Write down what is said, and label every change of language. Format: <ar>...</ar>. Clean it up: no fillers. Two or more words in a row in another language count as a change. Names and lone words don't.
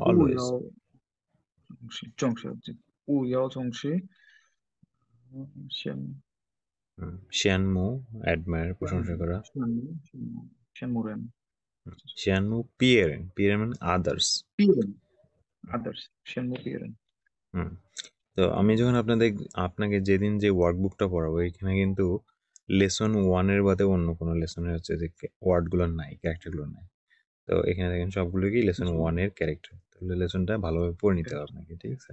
<zh>不</zh> <en>অলওয়েজ।</en> <zh>要正式，不要正式，先</zh> <bn>শিয়ানমু অ্যাডমায়ার প্রশংসা করা।</bn> <zh>先默认羡慕别人,</zh> <bn>পিয়েরেন মানে আদার্স।</bn> <zh>别人 others 先默别人</zh> <bn>হুম, তো আমি যখন আপনাকে যেদিন যে ওয়ার্কবুকটা পড়াবো এখানে কিন্তু লেসন 1-এর বাদে অন্য কোনো লেসনের হচ্ছে যে ওয়ার্ডগুলো নাই, ক্যারেক্টারগুলো নাই। তো এখানে দেখেন সবগুলো কি লেসন 1-এর ক্যারেক্টার। তাহলে লেসনটা ভালোভাবে পড়ে নিতে হবে আপনাকে, ঠিক আছে?</bn>